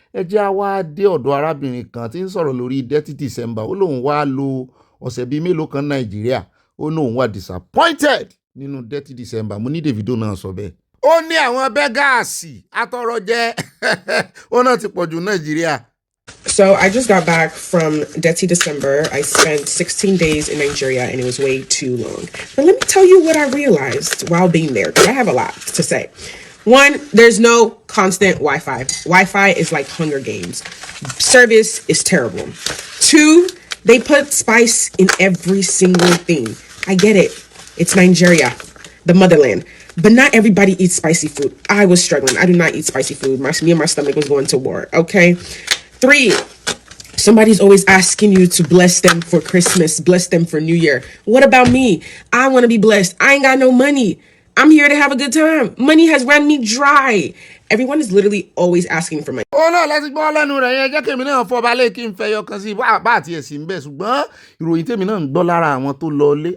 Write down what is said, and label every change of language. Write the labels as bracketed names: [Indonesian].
[Yoruba] Ẹ jẹ́ á wá dé ọ̀dọ̀ arábìnrin kan tí ń sọ̀rọ̀ lórí dirty December. Ó lóun wá lo ọ̀sẹ̀ bíi mélòó kan Nàìjíríà. Ó lóun wá disappointed nínú dirty December. Mo ní Davido náà sọ bẹ́ẹ̀. Ó ní àwọn bẹ́gàsì atọrọjẹ ó náà ti pọ̀jù Nàìjíríà. [English] So I just got back from Dirty December. I spent 16 days in Nigeria and it was way too long. But let me tell you what I realized while being there, because I have a lot to say. One, there's no constant Wi-Fi. Wi-Fi is like Hunger Games. Service is terrible. Two, they put spice in every single thing. I get it. It's Nigeria, the motherland. But not everybody eats spicy food. I was struggling. I do not eat spicy food. Me and my stomach was going to war, okay? 3, somebody's always asking you to bless them for Christmas, bless them for New Year. What about me? I want to be blessed. I ain't got no money. I'm here to have a good time. Money has run me dry. Everyone is literally always asking for money. [Yoruba] Náà láti gbọ́ lẹ́nu rẹ̀ yẹn jẹ́ kí èmi náà fọ́ balẹ̀ kí n fẹ́ yọ kan sí bá àti ẹ̀sìn bẹ́ẹ̀, ṣùgbọ́n ìròyìn tèmi náà ń gbọ́ lára àwọn tó lọ lé.